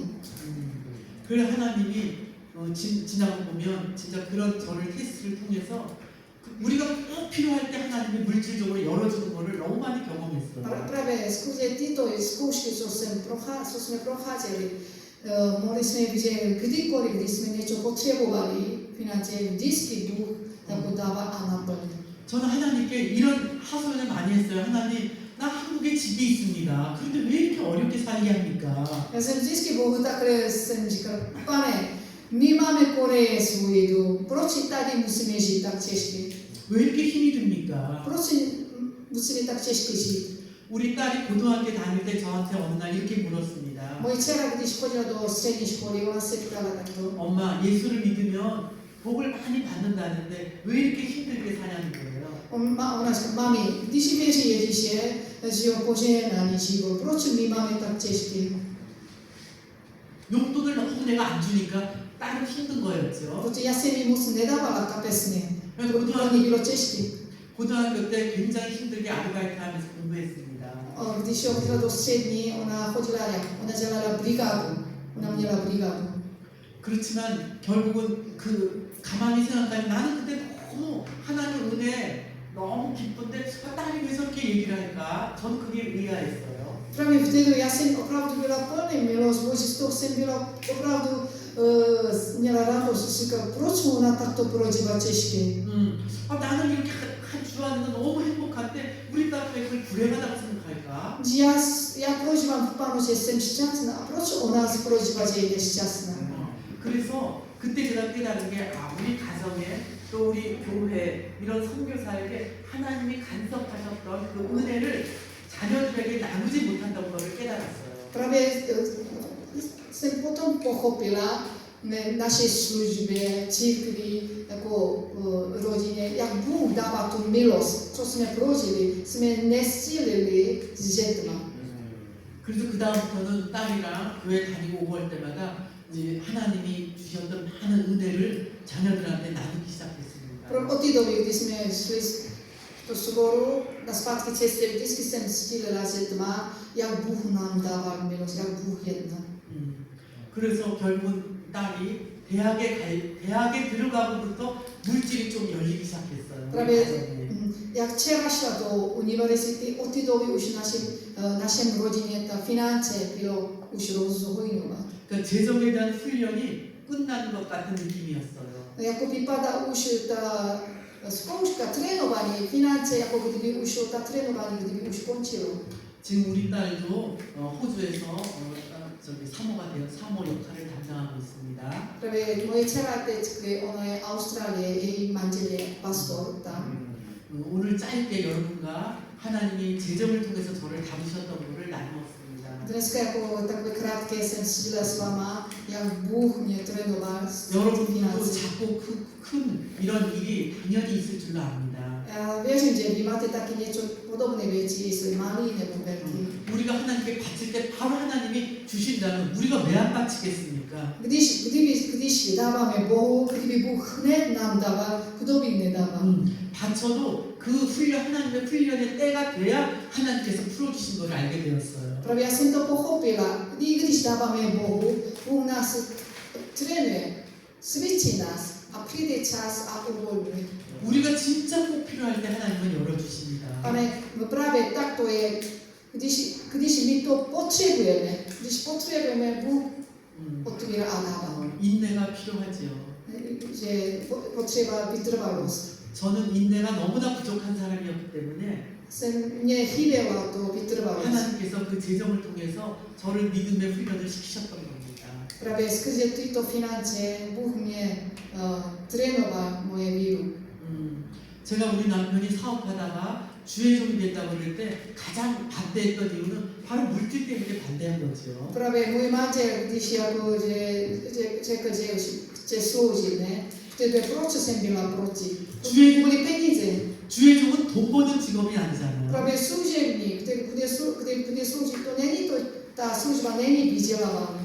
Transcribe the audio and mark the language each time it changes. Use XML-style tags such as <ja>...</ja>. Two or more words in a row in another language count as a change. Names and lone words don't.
<ko>그래 하나님이 지나고 보면 진짜 그런 저를 테스트를 통해서 우리가 꼭 필요할 때 하나님이 물질적으로 열어주는 거를 너무 많이 경험했어요.</ko> <cs>Právě skrze tyto zkoušky, co jsme procházeli, mohli jsme vidět, že kdykoliv, když jsme něco potřebovali, financie, vždycky Bůh jako dává a naplní.</cs> <ko>저는 하나님께 이런 하소연을 많이 했어요. 하나님, 나 한국에 집이 있습니다. 그런데 왜 이렇게 어렵게 살게 합니까?</ko> <cs>Já jsem vždycky Bohu takhle jsem říkal, Pane, my máme Koreje svůj dům, proč tady musíme žít tak těžké?</cs> <ko>왜 이렇게 힘이 듭니까?</ko> <cs>Proč musíme tak těžké žít?</cs> <ko>우리 딸이 고등학교 다닐 때 저한테 어느 날 이렇게 물었습니다.</ko> <cs>Moje dcera, když chodila do střední školy, ona se ptala takto.</cs> <ko>엄마, 예수를 믿으면 복을 많이 받는다는데 왜 이렇게 힘들게 사냐는 거예요.</ko> <cs>Ona říká, mami, když věří Ježíše, žijou požehnaný život, proč my máme tak těžké?</cs> <ko>용돈을 너무 내가 안 주니까 딸은 힘든 거였죠.</ko> <cs>Protože já si ji moc nedávala kapesně. Pro ní bylo těžké.</cs> <ko>고등학교 때 굉장히 힘들게 아르바이트 하면서 공부했습니다.</ko> <cs>Když chodila do střední, ona dělala brigádu. Ona měla brigádu.</cs> <ko>그렇지만 결국은 그 가만히 생각하면 나는 그때 너무 하나님 은혜 너무 기쁜데 딸이 왜 저렇게 얘기를 할까? 저는 그게 의아했어요.</ko> <cs>Právě vtedy já jsem opravdu byla plný milost Boží, z toho jsem byla opravdu měla radost. Říkala, proč ona takto prožívá těžké?</cs> <ko>나는 이렇게 좋아하는 거 너무 행복한데 우리 딸은 왜 그걸 불행하다고 생각할까?</ko> <cs>Já prožívám v Pánu, že jsem šťastná. A proč ona prožívá, že je nešťastná?</cs> <ko>그래서 그때 제가 깨달은 게 우리 가정에 또 우리 교회 이런 선교사에게 하나님이 간섭하셨던 그 은혜를 자녀들에게 나누지 못한다는 것을 깨달았어요.</ko> <cs>Právě jsem potom pochopila naše službě, církvi, jako rodině, jak Bůh dává tu milost, co jsme prožili, jsme nescílili s dětma.</cs> <ko>그래서 그 다음부터는 딸이랑 교회 다니고 오고 할 때마다 이제 하나님이 주셨던 많은 은혜를 자녀들한테 나누기 시작했습니다.</ko> <cs>Od té doby, kdy jsme šli do sboru, na zpátky cestě, vždycky jsem sdílela s dětma, jak Bůh nám dával milost, jak Bůh jedná.</cs> <ko>그래서 결국은 딸이 대학에 들어가고부터 물질이 좀 열리기 시작했어요.</ko> <cs>Právě jak dcera šla do univerzity, od té doby už našem rodině ta finance bylo už rozhojňovat.</cs> <ko>그러니까 재정에 대한 훈련이 끝나는 것 같은 느낌이었어요.</ko> <cs>Jako vypadá už ta zkouška, trénování, finance, jako kdyby už ta trénování, kdyby už končilo.</cs> <ko>지금 우리 딸도 호주에서 사모가 되어 사모 역할을 담당하고 있습니다.</ko> <cs>Právě moje dcera teď, ona je Austrálie, její manžel je pastor tam.</cs> <ko>오늘 짧게 여러분과 하나님이 재정을 통해서 저를 다루셨던 것을 나누었습니다.</ko> <cs>Dneska jako takové krátké jsem sdílela s váma, jak Bůh mě trénoval s</cs> <ko>여러분도</ko> <cs>financí.</cs> <ko>작고 큰 이런 일이 당연히 있을 줄로 압니다.</ko> <cs>Já věřím, že vy máte taky něco podobné věci, jestli malý nebo velký.</cs> <ko>우리가 하나님께 바칠 때 바로 하나님이 주신다면 우리가 왜 안 바치겠습니까?</ko> <cs>Když dáváme Bohu, kdyby Bůh hned nám dával, kdo by nedával?</cs> <ko>바쳐도 그 훈련 하나님의 훈련의 때가 돼야 하나님께서 풀어주신 걸 알게 되었어요.</ko> <cs>Právě já jsem to pochopila. Když dáváme Bohu, Bůh nás trénuje, cvičí nás a přijde čas a uvolňuje.</cs> <ko>우리가 진짜 꼭 필요할 때 하나님은 열어주십니다.</ko> <cs>Ale právě tak to je, když my to potřebujeme, Bůh otvírá a dává.</cs> <ko>인내가 필요하지요.</ko> <cs>Že potřeba vytrvalost.</cs> <ko>저는 인내가 너무나 부족한 사람이었기 때문에</ko> <cs>Mně chyběla to vytrvalost.</cs> <ko>하나님께서 그 재정을 통해서 저를 믿음의 훈련을 시키셨던 겁니다.</ko> <cs>Právě skrze tyto finance Bůh mě trénoval moje víru.</cs> <ko>제가 우리 남편이 사업하다가 주의 종이 됐다고 그럴 때 가장 반대했던 이유는 바로 물질 때문에 반대한 거죠.</ko> <cs>Právě můj manžel, když jako, že řekl, že už chce sloužit, ne? Vtedy proč jsem byla proti? Kvůli peníze.</cs> <ko>주의 종은 돈 버는 직업이 아니잖아요.</ko> <cs>Právě služebník, který bude sloužit, to není to, ta služba není vydělávána.</cs>